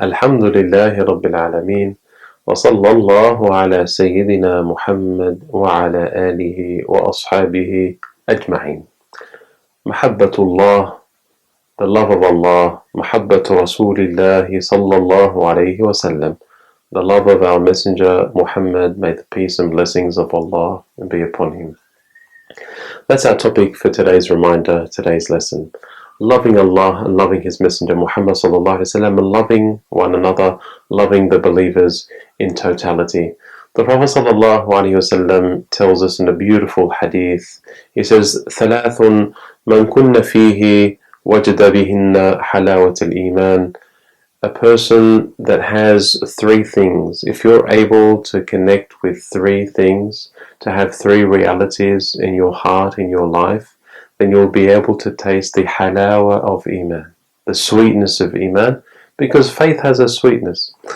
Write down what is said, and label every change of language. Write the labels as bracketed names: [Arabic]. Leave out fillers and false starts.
[Arabic] الحمد لله رب العالمين، وصلى الله على سيدنا محمد وعلى آله وأصحابه أجمعين. محبة الله, [English] the love of Allah, [Arabic] محبة رسول الله صلى الله عليه وسلم, [English] the love of our messenger Muhammad, may the peace and blessings of Allah be upon him. That's our topic for today's reminder, today's lesson. Loving Allah and loving His Messenger Muhammad sallallahu alaihi wasallam, and loving one another, loving the believers in totality. The Prophet sallallahu alaihi wasallam tells us in a beautiful hadith. He says, [Arabic] ثلاث من كن فيه وجد بهن حلاوة الإيمان. [English] A person that has three things, if you're able to connect with three things, to have three realities in your heart, in your life, then you'll be able to taste the halawa of Iman, the sweetness of Iman, because faith has a sweetness.